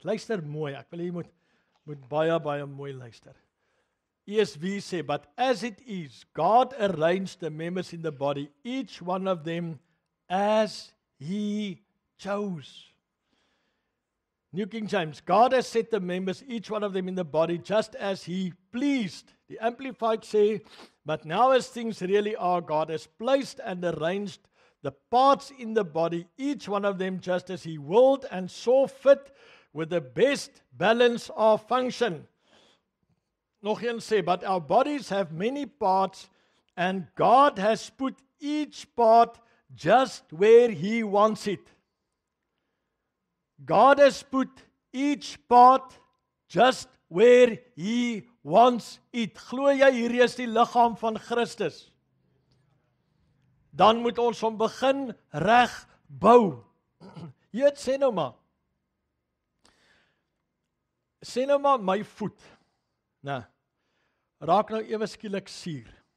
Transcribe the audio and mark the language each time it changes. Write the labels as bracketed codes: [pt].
[af] Luister mooi, ek wil jy moet baie mooi luister. [en] ESV sê, but as it is, God arranged the members in the body, each one of them as he chose. New King James, God has set the members, each one of them in the body, just as he pleased. The Amplified say, but now as things really are, God has placed and arranged the parts in the body, each one of them just as he willed and saw fit, with the best balance of function. Nog een sê, but our bodies have many parts, and God has put each part just where he wants it. God has put each part just where he wants it. [af] Glo jy hierdie is die liggaam van Christus? Dan moet ons hom begin reg bou. Hier sê nou maar. Sê nou maar my voet. Raak nou ewe skielik suur.